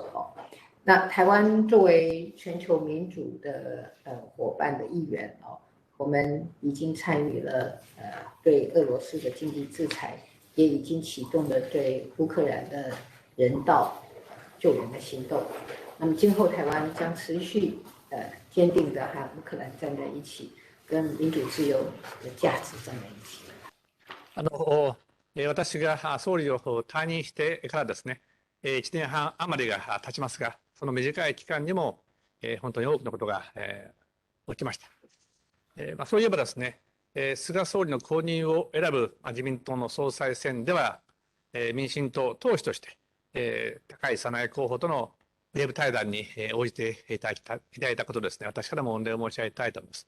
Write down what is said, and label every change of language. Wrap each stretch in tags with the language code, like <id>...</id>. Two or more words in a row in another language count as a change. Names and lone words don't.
<zh>那台湾作为全球民主的伙伴的一员，我们已经参与了对俄罗斯的经济制裁，也已经启动了对乌克兰的人道救援的行动。那么今後台湾将持续坚定的和乌克兰站在一起，跟民主自由的价值站在一起。</zh> <ja>私が総理を退任してからですね、1年半余りが経ちますが、その短い期間にも本当に多くのことが、起きました。そういえばですね、菅総理の後任を選ぶ自民党の総裁選では、民進党党首として、高市早苗候補とのウェブ対談に応じていただいたことですね、私からも御礼を申し上げたいと思います。</ja>